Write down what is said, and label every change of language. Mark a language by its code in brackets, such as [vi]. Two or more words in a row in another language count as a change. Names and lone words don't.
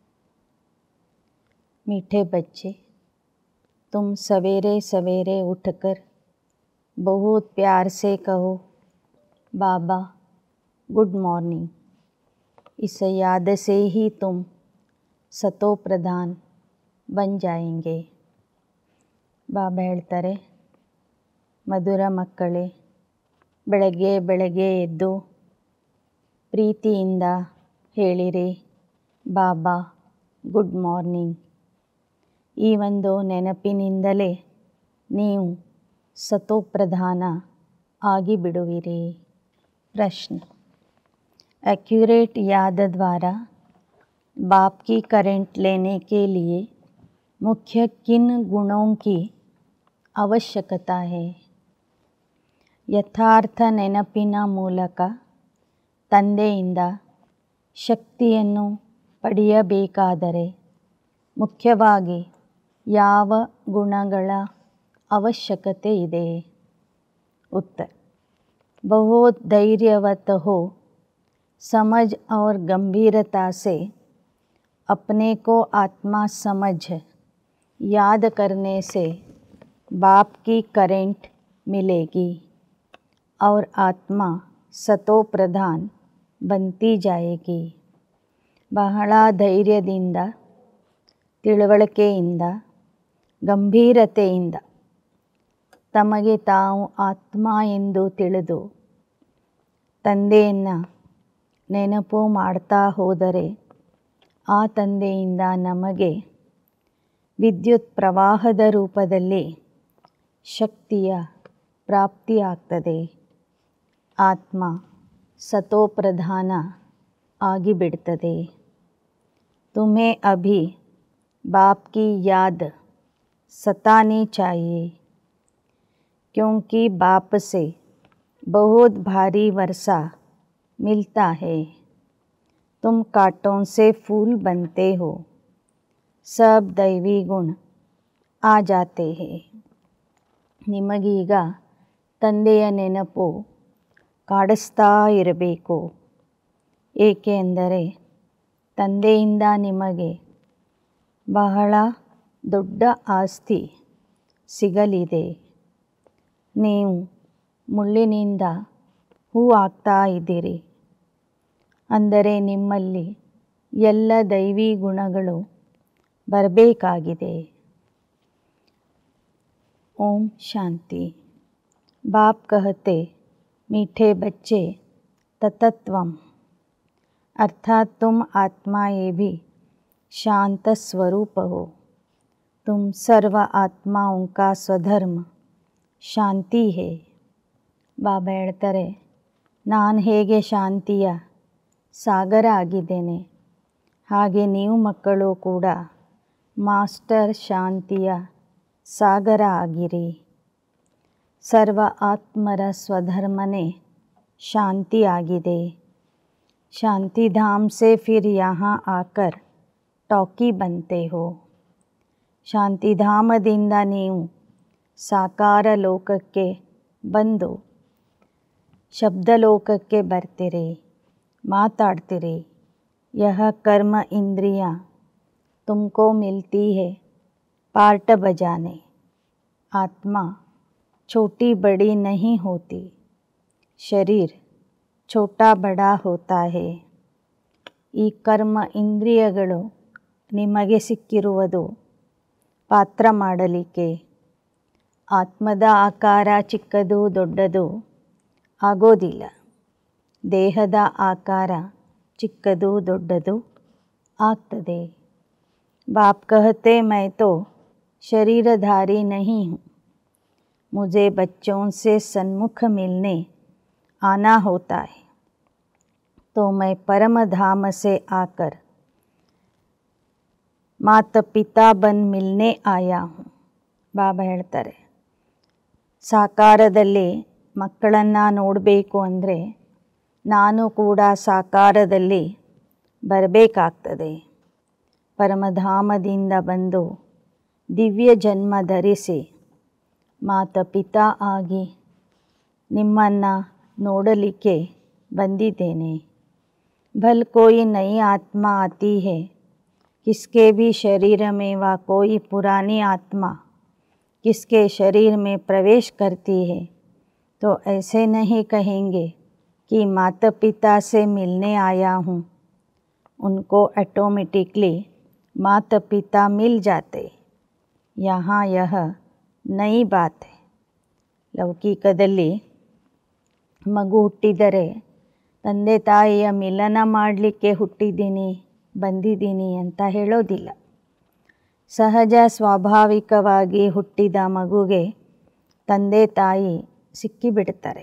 [hi] मीठे बच्चे, तुम सवेरे सवेरे उठकर बहुत प्यार से कहो बाबा [en] good morning. [hi] इस याद से ही तुम सतो प्रधान बन जाएंगे। [kn] ಬಾಬಾ ಹೇಳ್ತಾರೆ, ಮಧುರ ಮಕ್ಕಳೇ, ಬೆಳಗ್ಗೆ ಬೆಳಗ್ಗೆ ಎದ್ದು ಪ್ರೀತಿಯಿಂದ ಹೇಳಿರಿ ಬಾಬಾ [en] good morning. [kn] ಈ ಒಂದು ನೆನಪಿನಿಂದಲೇ ನೀವು ಸತೋಪ್ರಧಾನ ಆಗಿಬಿಡುವಿರಿ. [hi] प्रश्न, एक्यूरेट याद द्वारा बाप की करंट लेने के लिए मुख्य किन गुणों की ಅವಶ್ಯಕತೆ है? [kn] ಯಥಾರ್ಥ ನೆನಪಿನ ಮೂಲಕ ತಂದೆಯಿಂದ ಶಕ್ತಿಯನ್ನು ಪಡೆಯಬೇಕಾದರೆ ಮುಖ್ಯವಾಗಿ ಯಾವ ಗುಣಗಳ ಅವಶ್ಯಕತೆ ಇದೆ? [hi] उत्तर, बहुत धैर्यवत हो, समझ और गंभीरता से अपने को आत्मा समझ याद करने से बाप की करंट मिलेगी और आत्मा सतो प्रधान बनती जाएगी. [kn] ಬಹಳ ಧೈರ್ಯದಿಂದ, ತಿಳುವಳಿಕೆಯಿಂದ, ಗಂಭೀರತೆಯಿಂದ ತಮಗೆ ತಾವು ಆತ್ಮ ಎಂದು ತಿಳಿದು ತಂದೆಯನ್ನು ನೆನಪು ಮಾಡ್ತಾ ಹೋದರೆ ಆ ತಂದೆಯಿಂದ ನಮಗೆ ವಿದ್ಯುತ್ ಪ್ರವಾಹದ ರೂಪದಲ್ಲಿ ಶಕ್ತಿಯ ಪ್ರಾಪ್ತಿಯಾಗ್ತದೆ. ಆತ್ಮ ಸತೋಪ್ರಧಾನ ಆಗಿಬಿಡ್ತದೆ. [hi] तुम्हें अभी बाप की याद सतानी चाहिए, क्योंकि बाप से बहुत भारी वर्षा मिलता है। तुम कांटों से फूल बनते हो, सब दैवी गुण आ जाते हैं. [kn] ನಿಮಗೀಗ ತಂದೆಯ ನೆನಪು ಕಾಡಿಸ್ತಾ ಇರಬೇಕು. ಏಕೆಂದರೆ ತಂದೆಯಿಂದ ನಿಮಗೆ ಬಹಳ ದೊಡ್ಡ ಆಸ್ತಿ ಸಿಗಲಿದೆ. ನೀವು ಮುಳ್ಳಿನಿಂದ ಹೂ ಆಗ್ತಾ ಇದ್ದೀರಿ. ಅಂದರೆ ನಿಮ್ಮಲ್ಲಿ ಎಲ್ಲ ದೈವಿ ಗುಣಗಳು ಬರಬೇಕಾಗಿದೆ. [hi] ओम शांति। बाप कहते, मीठे बच्चे ततत्वम, अर्थात तुम आत्माएं भी शांत स्वरूप हो। तुम सर्व आत्माओं का स्वधर्म शांति है. [kn] ಬಾಬಾ ಹೇಳ್ತಾರೆ, ನಾನು ಹೇಗೆ ಶಾಂತಿಯ ಸಾಗರ ಆಗಿದ್ದೇನೆ, ಹಾಗೆ ನೀವು ಮಕ್ಕಳು ಕೂಡ ಮಾಸ್ಟರ್ ಶಾಂತಿಯ ಸಾಗರ ಆಗಿರಿ. ಸರ್ವ ಆತ್ಮರ ಸ್ವಧರ್ಮನೇ ಶಾಂತಿ ಆಗಿದೆ. [hi] ಶಾಂತಿಧಾಮ್ से फिर यहाँ आकर टॉकी बनते हो. [kn] ಶಾಂತಿಧಾಮದಿಂದ ನೀವು ಸಾಕಾರ ಲೋಕಕ್ಕೆ ಬಂದು ಶಬ್ದಲೋಕಕ್ಕೆ ಬರ್ತೀರಿ, ಮಾತಾಡ್ತೀರಿ. [hi] यह कर्म इंद्रियाँ तुमको मिलती है पार्ट बजाने. आत्मा छोटी बड़ी नहीं होती, शरीर छोटा बड़ा होता है. [kn] ಈ ಕರ್ಮ ಇಂದ್ರಿಯಗಳು ನಿಮಗೆ ಸಿಕ್ಕಿರುವುದು ಪಾತ್ರ ಮಾಡಲಿಕ್ಕೆ. ಆತ್ಮದ ಆಕಾರ ಚಿಕ್ಕದು ದೊಡ್ಡದು ಆಗೋದಿಲ್ಲ. ದೇಹದ ಆಕಾರ ಚಿಕ್ಕದು ದೊಡ್ಡದು ಆಗ್ತದೆ. [hi] बाप कहते, मैं तो शरीरधारी नहीं हूँ, मुझे बच्चों से सन्मुख मिलने आना होता है, तो मैं परम धाम से आकर माता पिता बन मिलने आया हूँ. [kn] ಬಾಬಾ ಹೇಳ್ತಾರೆ, ಸಾಕಾರದಲ್ಲಿ ಮಕ್ಕಳನ್ನು ನೋಡಬೇಕು ಅಂದರೆ ನಾನು ಕೂಡ ಸಾಕಾರದಲ್ಲಿ ಬರಬೇಕಾಗ್ತದೆ. ಪರಮಧಾಮದಿಂದ ಬಂದು ದಿವ್ಯ ಜನ್ಮ ಧರಿಸಿ ಮಾತಪಿತಾ ಆಗಿ ನಿಮ್ಮನ್ನು ನೋಡಲಿಕ್ಕೆ ಬಂದಿದ್ದೇನೆ. [hi] भल कोई नई आत्मा आती है, किसके भी शरीर में व कोई पुरानी आत्मा किसके शरीर में प्रवेश करती है तो ऐसे नहीं कहेंगे कि माता पिता से मिलने आया हूँ. उनको ऑटोमेटिकली माता पिता मिल जाते. यहाँ यह नई बात है. [kn] ಲೌಕಿಕದಲ್ಲಿ ಮಗು ಹುಟ್ಟಿದರೆ ತಂದೆ ತಾಯಿಯ ಮಿಲನ ಮಾಡಲಿಕ್ಕೆ ಬಂದಿದ್ದೀನಿ ಅಂತ ಹೇಳೋದಿಲ್ಲ. ಸಹಜ ಸ್ವಾಭಾವಿಕವಾಗಿ ಹುಟ್ಟಿದ ಮಗುಗೆ ತಂದೆ ತಾಯಿ ಸಿಕ್ಕಿಬಿಡ್ತಾರೆ.